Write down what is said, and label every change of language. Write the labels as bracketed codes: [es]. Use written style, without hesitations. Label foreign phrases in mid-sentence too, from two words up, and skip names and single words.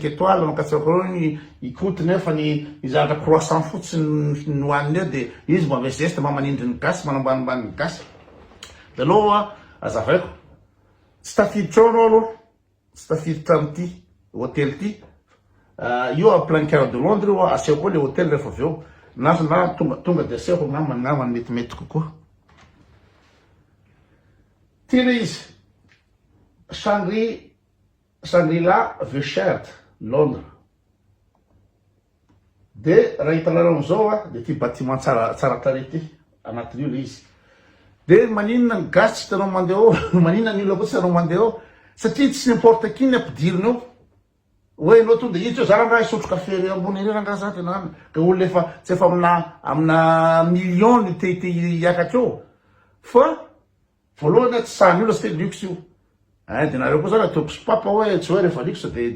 [mg] étoiles makatsako ny ikoty nefa ny zavatra croissant fotsiny no haniny eo de izy mba ame geste mba manindry ny gasy manambanimbany ny gasy de aloha azavaiko tsy tafiditra ao anao aloha tsy tafiditra am'ty hôtely ty io [fr] a plein cœur de Londres [mg] io asehoko koa le hôtely rehefa aveo na tonga de asehoko ngambany metimety kokoa ty le izy Shangri-La Vechert Londres de raha hitanareo amizao de ty bâtiment tsara tare ty anatin'io le izy de maninona ny gasy tsy tanao mandeha maninona ny olona koa tsy tanao mandeha satria tsy [fr] n'importe qui [mg] ny ampidiriny ao hoe anao tonga de hiditra za rangaha isotro kafe ambony ery rangaha za tena any ka olona efa tsy efa amina million ny te hiakatra eo fa voalohany tsy sahany olona tsy te luxe io de nareo koa zany ataoko sopapa hoe tsy hoe rehefa likosa de